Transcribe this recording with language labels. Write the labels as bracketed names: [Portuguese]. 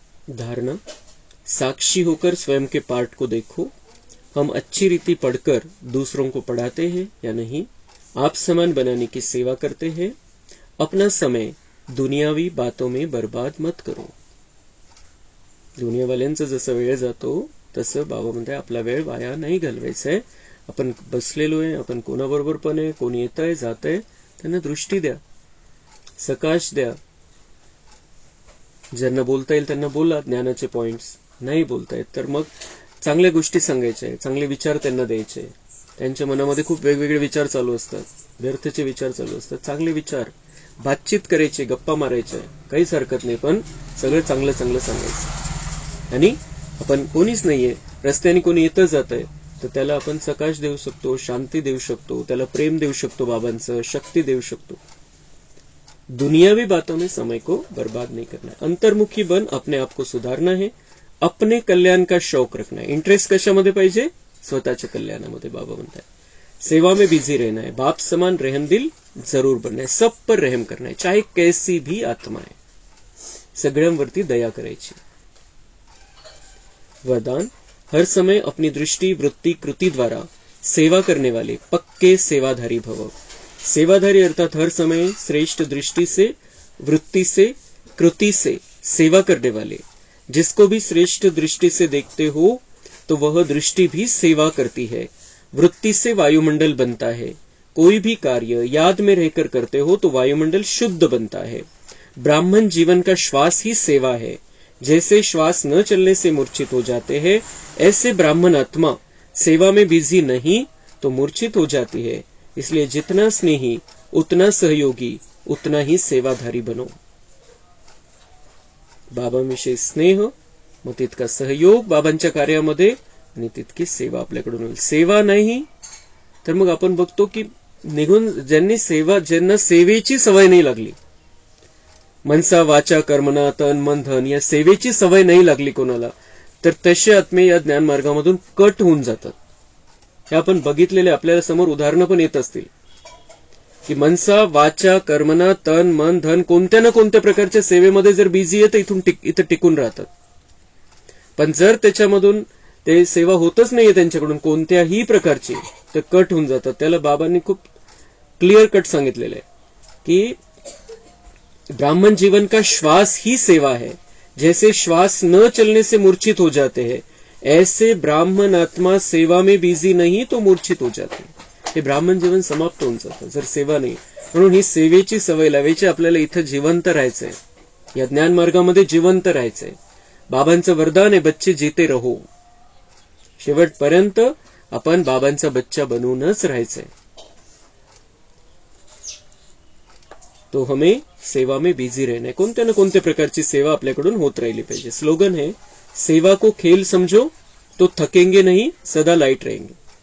[Hindi] धारणा, साक्षी होकर स्वयं के पार्ट को देखो. हम अच्छी रीति पढ़कर दूसरों को पढ़ाते हैं या नहीं? आप समान बनाने की सेवा करते हैं. अपना समय दुनियावी बातों में बर्बाद मत करो. [Marathi] दुनियावाल्यांचा जसा वेळ जातो तसं बाबा म्हणते आपला वेळ वाया नाही घालवायचा आहे. आपण बसलेलो आहे, आपण कोणाबरोबर पण आहे, कोणी येत आहे जात आहे, त्यांना दृष्टी द्या, सकाश द्या. ज्यांना बोलता येईल त्यांना बोला ज्ञानाचे पॉइंट्स. नाही बोलता येत तर मग चांगल्या गोष्टी सांगायच्या, चांगले विचार त्यांना द्यायचे. त्यांच्या मनामध्ये खूप वेगवेगळे विचार चालू असतात, व्यर्थचे विचार चालू असतात. चांगले विचार, बातचीत करायची, गप्पा मारायच्या, काहीच हरकत नाही, पण सगळं चांगलं चांगलं सांगायचं. आणि आपण कोणीच नाहीये, रस्त्याने कोणी येतं जात आहे तर त्याला आपण सकाश देऊ शकतो, शांती देऊ शकतो, त्याला प्रेम देऊ शकतो, बाबांचं शक्ती देऊ शकतो. [Hindi] दुनियावी बातों में समय को बर्बाद नहीं करना है. अंतर्मुखी बन, अपने आप को सुधारना है, अपने कल्याण का शौक रखना है. [Marathi] इंटरेस्ट कशामध्ये पाहिजे? स्वतःच्या कल्याणामध्ये. बाबा म्हणतात [Hindi] सेवा में बिजी रहना है, बाप समान रहम दिल जरूर बनना है, सब पर रहम करना है, चाहे कैसी भी आत्मा है, [Marathi] सगळ्यांवरती दया करायची. [Hindi] वरदान, हर समय अपनी दृष्टि, वृत्ति, कृति द्वारा सेवा करने वाले पक्के सेवाधारी भव. सेवाधारी अर्थात हर समय श्रेष्ठ दृष्टि से, वृत्ति से, कृति से सेवा करने वाले. जिसको भी श्रेष्ठ दृष्टि से देखते हो तो वह दृष्टि भी सेवा करती है. वृत्ति से वायुमंडल बनता है. कोई भी कार्य याद में रहकर करते हो तो वायुमंडल शुद्ध बनता है. ब्राह्मण जीवन का श्वास ही सेवा है. जैसे श्वास न चलने से मूर्छित हो जाते हैं, ऐसे ब्राह्मण आत्मा सेवा में बिजी नहीं तो मूर्छित हो जाती है. इसलिए जितना स्नेही, उतना सहयोगी, उतना ही सेवाधारी बनो. [Marathi] बाबांविषयी स्नेह, मग तितका सहयोग बाबांच्या कार्यामध्ये आणि तितकी सेवा आपल्याकडून होईल. सेवा नाही तर मग आपण बघतो की निघून ज्यांना सेवेची सवय नाही लागली, मनसा वाचा कर्मना तन मन धन या सेवेची सवय नाही लागली कोणाला, तर तसे आत्मे या ज्ञान मार्गामधून कट होऊन जातात. हे आपण बघितलेले, आपल्याला समोर उदाहरणं पण येत असतील की मनसा वाचा कर्मना तन मन धन कोणत्या ना कोणत्या प्रकारच्या सेवेमध्ये जर बिझी आहे तर इथं टिकून राहतात. पण जर त्याच्यामधून ते सेवा होतच नाहीये त्यांच्याकडून कोणत्याही प्रकारची, तर कट होऊन जातात. त्याला बाबांनी खूप क्लिअर कट सांगितलेलं आहे की [Hindi] ब्राह्मण जीवन का श्वास ही सेवा है. जैसे श्वास न चलने से मूर्छित हो जाते हैं, ऐसे ब्राह्मण आत्मा सेवा में बिझी नहीं तो मूर्छित हो जाते. [Marathi] हे ब्राह्मण जीवन समाप्त होऊन जातं जर सेवा नाही. म्हणून ही सेवेची सवय लावायची. आपल्याला इथं जिवंत राहायचंय, या ज्ञान मार्गामध्ये जिवंत राहायचंय. बाबांचं वरदान आहे, [Hindi] बच्चे जीते रहो. [Marathi] शेवटपर्यंत आपण बाबांचा बच्चा बनवूनच राहायचंय. [Hindi] तो हमें सेवा में बिझी रहना है. [Marathi] कोणत्या ना कोणत्या प्रकारची सेवा आपल्याकडून होत राहिली पाहिजे. [Hindi] स्लोगन है, सेवा को खेल समझो तो थकेंगे नहीं, सदा लाईट रहेंगे.